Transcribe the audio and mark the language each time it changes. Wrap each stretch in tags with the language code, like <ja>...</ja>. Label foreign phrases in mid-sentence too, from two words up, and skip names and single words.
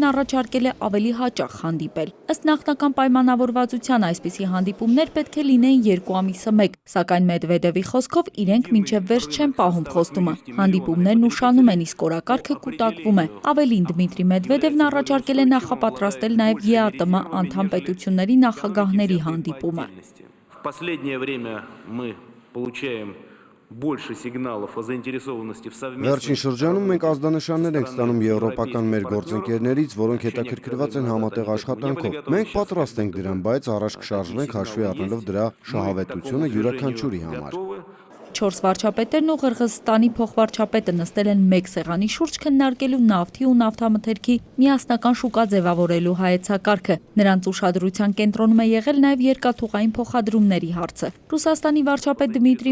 <hy>առաջարկել է ավելի հաճախ հանդիպել։ Ըստ նախնական պայմանավորվածության այսպիսի հանդիպումներ պետք է լինեին 2 ամիսը մեկ, սակայն Մեդվեդևի խոսքով իրենք մինչև վերջ չեն պահում խոստումը։ Հանդիպումներն ուշանում են, իսկ օրակարգը կուտակվում է։ Ավելին, Դմիտրի Մեդվեդևն առաջարկել է նախապատրաստել նաև ԵԱՏՄ անդամ պետությունների նախագահների հանդիպումը։</hy> <ru>В последнее время мы получаем больше сигналов о заинтересованности в совместном.</ru> <hy>Վերջին շրջանում մենք ազդանշաններ ենք ստանում եվրոպական մեր գործընկերներից, որոնք հետաքրքրված են համատեղ աշխատանքով։ Մենք պատրաստ ենք դրան, բայց առաջ կշարժվենք հաշվի առնելով դրա շահավետությունը յուրաքանչյուրի համար։ 4 վարչապետերն ու Ղրղզստանի փոխվարչապետը նստել են մեկ սեղանի շուրջ քննարկելու նավթի ու նավթամթերքի միասնական շուկա ձևավորելու հայեցակարգը։ Նրանց ուշադրության կենտրոնում է եղել նաև երկաթուղային փոխադրումների հարցը։ Ռուսաստանի վարչապետ Դմիտրի</hy>